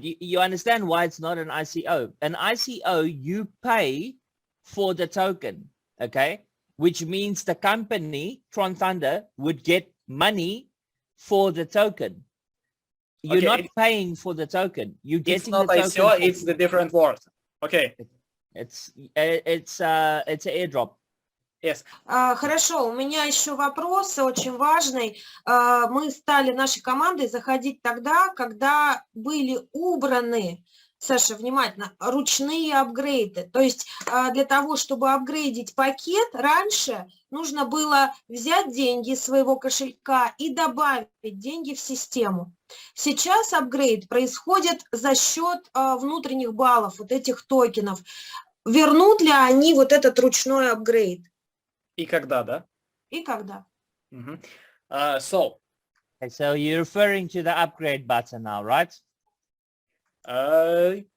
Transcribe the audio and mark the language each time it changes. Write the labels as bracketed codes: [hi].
[en] You understand why it's not an ICO. An ICO, you pay for the token, okay? Which means the company, TronThunder, would get money for the token. You're not paying for the token. You're getting the token. It's not ICO, it's the different word. Okay. It's an airdrop. Yes. [ru] Хорошо, у меня еще вопрос очень важный. Мы стали нашей командой заходить тогда, когда были убраны, Саша, внимательно, ручные апгрейды. То есть для того, чтобы апгрейдить пакет, раньше нужно было взять деньги из своего кошелька и добавить деньги в систему. Сейчас апгрейд происходит за счет внутренних баллов, вот этих токенов. Вернут ли они вот этот ручной апгрейд? И когда, да? И когда. [en] So you're referring to the upgrade button now, right?